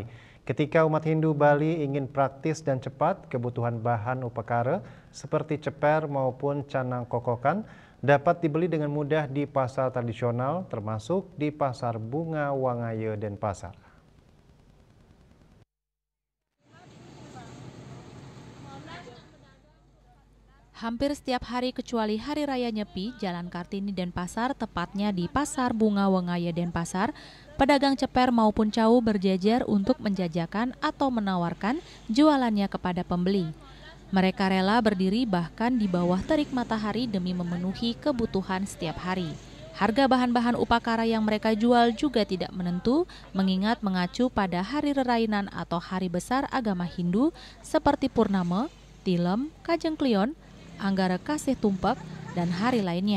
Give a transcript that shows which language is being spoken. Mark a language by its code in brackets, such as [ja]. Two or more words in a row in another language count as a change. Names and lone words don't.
[id] Ketika umat Hindu Bali ingin praktis dan cepat, kebutuhan bahan upakara seperti ceper maupun canang kokokan dapat dibeli dengan mudah di pasar tradisional, termasuk di Pasar Bunga Wangaya Denpasar. Hampir setiap hari kecuali Hari Raya Nyepi, Jalan Kartini Denpasar, tepatnya di Pasar Bunga Wangaya Denpasar, pedagang ceper maupun cau berjejer untuk menjajakan atau menawarkan jualannya kepada pembeli. Mereka rela berdiri bahkan di bawah terik matahari demi memenuhi kebutuhan setiap hari. Harga bahan-bahan upakara yang mereka jual juga tidak menentu, mengingat mengacu pada hari rerainan atau hari besar agama Hindu seperti Purnama, Tilem, Kajeng Klion, Anggara Kasih Tumpak, dan hari lainnya.